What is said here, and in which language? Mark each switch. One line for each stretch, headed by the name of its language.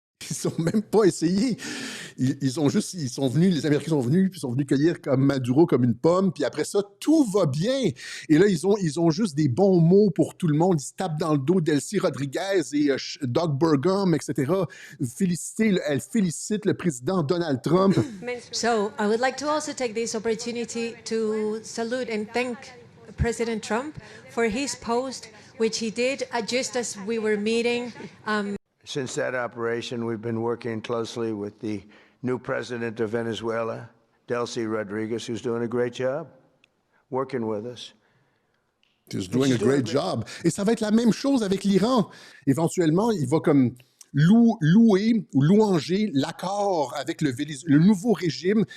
French: Ils n'ont même pas essayé. Les Américains sont venus, puis sont venus cueillir comme Maduro, comme une pomme, puis après ça, tout va bien. Et là, ils ont juste des bons mots pour tout le monde. Ils se tapent dans le dos d'Delcy Rodriguez et Doug Burgum, etc. Elle félicite le président Donald Trump.
English: So, I would like to also take this opportunity to salute and thank President Trump for his post, which he did just as we were meeting. Since that operation, we've been working closely with the new president of Venezuela, Delcy Rodriguez, who's doing a great job working with us. She's doing a great job.
French: Et ça va être la même chose avec l'Iran. Éventuellement, il va comme louer ou louanger l'accord avec le nouveau régime.